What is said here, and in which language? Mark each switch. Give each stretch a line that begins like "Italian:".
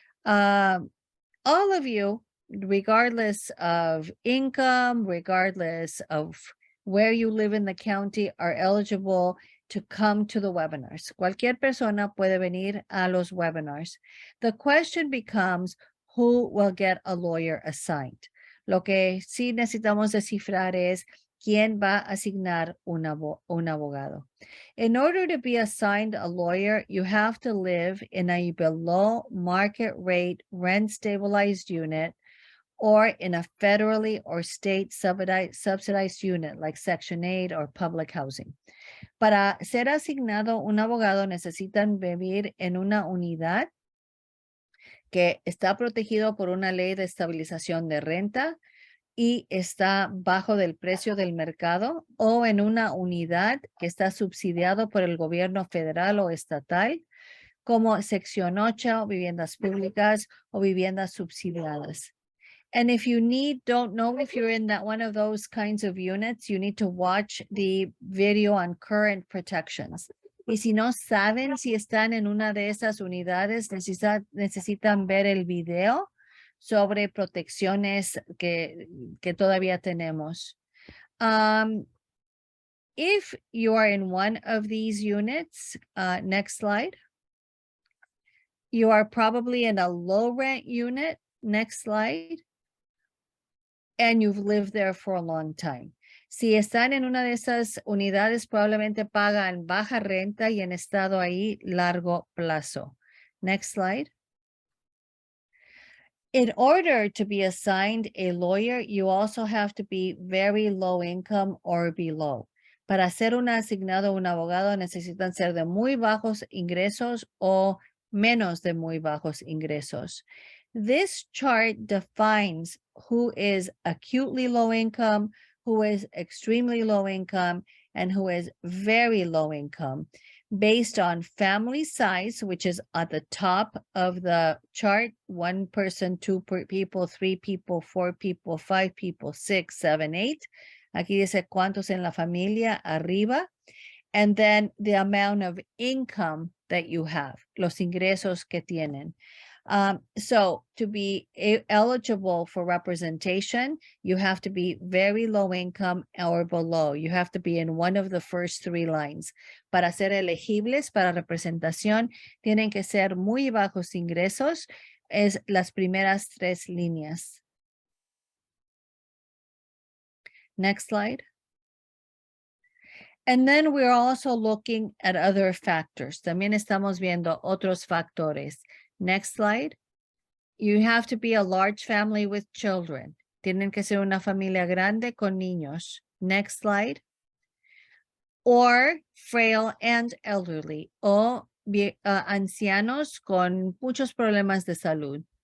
English: All of you, regardless of income, regardless of where you live in the county, are eligible to come to the webinars.
Spanish: Cualquier persona puede venir a los webinars.
English: The question becomes, who will get a lawyer assigned?
Spanish: Lo que sí necesitamos descifrar es quién va a asignar un abogado.
English: In order to be assigned a lawyer, you have to live in a below market rate rent stabilized unit or in a federally or state subsidized unit like Section 8 or public housing.
Spanish: Para ser asignado un abogado necesitan vivir en una unidad que está protegido por una ley de estabilización de renta y está bajo del precio del mercado o en una unidad que está subsidiado por el gobierno federal o estatal como sección 8, viviendas públicas o viviendas subsidiadas.
English: And if you don't know if you're in one of those kinds of units, you need to watch the video on current protections.
Spanish: Y si no saben si están en una de esas unidades, necesitan ver el video sobre protecciones que todavía tenemos.
English: If you are in one of these units, next slide. You are probably in a low rent unit, next slide. And you've lived there for a long time.
Spanish: Si están en una de esas unidades, probablemente pagan baja renta y han estado ahí largo plazo.
English: Next slide. In order to be assigned a lawyer, you also have to be very low income or below.
Spanish: Para ser asignado un abogado, necesitan ser de muy bajos ingresos o menos de muy bajos ingresos.
English: This chart defines who is acutely low income, who is extremely low income, and who is very low income based on family size, which is at the top of the chart, 1 person, 2 people, 3 people, 4 people, 5 people, 6, 7, 8.
Spanish: Aquí dice cuántos en la familia arriba.
English: And then the amount of income that you have,
Spanish: los ingresos que tienen.
English: So to be eligible for representation, you have to be very low income or below. You have to be in one of the first 3 lines.
Spanish: Para ser elegibles para representación, tienen que ser muy bajos ingresos, es las primeras 3 líneas.
English: Next slide. And then we're also looking at other factors.
Spanish: También estamos viendo otros factores.
English: Next slide. You have to be a large family with children.
Spanish: Tienen que ser una familia grande con niños.
English: Next slide. or frail and elderly,
Spanish: o ancianos con muchos problemas de salud.